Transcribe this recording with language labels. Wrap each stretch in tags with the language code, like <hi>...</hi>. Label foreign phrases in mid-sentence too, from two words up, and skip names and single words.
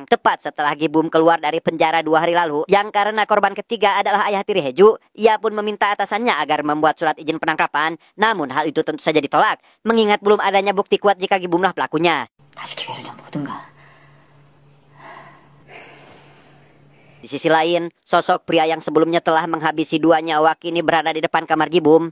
<id>Tepat setelah Gibum keluar dari penjara 2 hari lalu, yang karena korban ketiga adalah ayah tiri Heju, ia pun meminta atasannya agar membuat surat izin penangkapan. Namun hal itu tentu saja ditolak, mengingat belum adanya bukti kuat jika Gibumlah pelakunya.</id> <ko>다시 기회를 좀 보든가.</ko> <id>Di sisi lain, sosok pria yang sebelumnya telah menghabisi 2 nyawa kini berada di depan kamar Gibum.</id>